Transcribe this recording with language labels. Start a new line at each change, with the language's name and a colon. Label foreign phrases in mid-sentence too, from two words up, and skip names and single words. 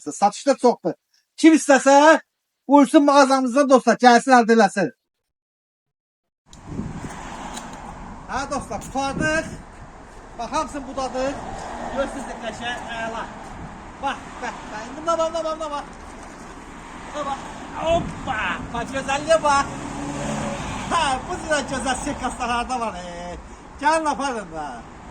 Azerbaijani: Satışda çoxdur. Kim istəsə buyursun mağazamızdan dostlar, gəlsin əldə eləsin. Hə dostlar, tutardıq. Bax hamısını budadır. Göz qəşəng əla. Bak. İndi buna bak. Hoppa.
Turkish: Bak güzelliğe bak. Ha, bu güzel güzel sekaslar harda var.
Azerbaijani: Gelin aparın da.